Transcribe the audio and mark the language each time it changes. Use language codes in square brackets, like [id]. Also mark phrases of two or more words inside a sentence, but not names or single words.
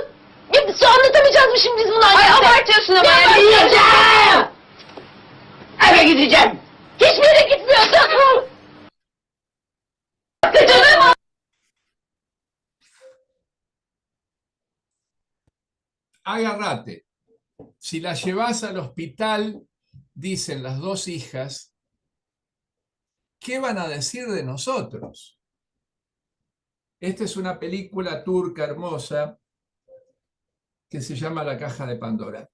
[tr] Ya anlatamayacağız mı şimdi biz bunu Ay annemize? abartıyorsun ama. Ne yani. abartıyorsun? Eve gideceğim. Hiçbir yere gitmiyorsun. Canım. [es] Agarrate. Si la llevas al hospital, dicen las dos hijas, ¿qué van a decir de nosotros? Esta es una película turca hermosa que se llama La Caja de Pandora.